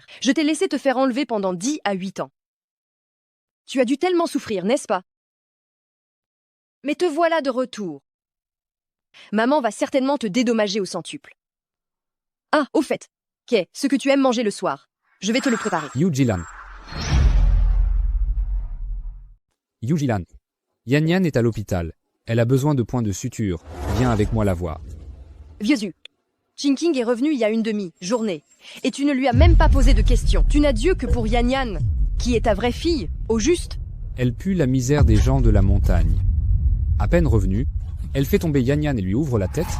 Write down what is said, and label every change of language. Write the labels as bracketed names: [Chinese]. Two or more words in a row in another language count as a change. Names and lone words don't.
[French] Je t'ai laissé te faire enlever pendant 10 à 8 ans. Tu as dû tellement souffrir, n'est-ce pas? Mais te voilà de retour. Maman va certainement te dédommager au centuple. Ah, au fait, qu'est ce que tu aimes manger le soir? Je vais te le préparer. Yujilan. Yujilan. Yan Yan est à l'hôpital. Elle a besoin de points de suture. Viens avec moi la voir. Vieux. Chinking est revenu il y a une demi-journée. Et tu ne lui as même pas posé de questions. Tu n'as Dieu que pour Yan Yan, qui est ta vraie fille, au juste. Elle pue la misère des gens de la montagne. À peine revenue, elle fait tomber Yan Yan et lui ouvre la tête.